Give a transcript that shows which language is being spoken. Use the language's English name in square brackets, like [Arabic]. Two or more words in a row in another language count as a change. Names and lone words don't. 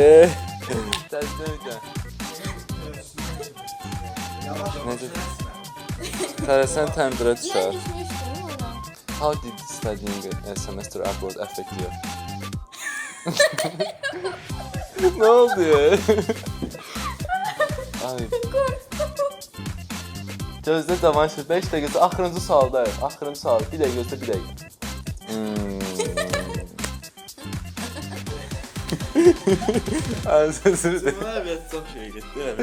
[Azerbaijani] Necə? Tələsən təndirə düşər. [English] How did studying a semester abroad affect you? [Turkish] Ne oldu ya? [Azerbaijani] Ay. Gözlə davanşı 5 dəqiqə, axırıncı sualdayıq. Axırıncı sual. Bir dəqiqə gözlə, bir dəqiqə. Buna əvvət çox şey getdi, yəni.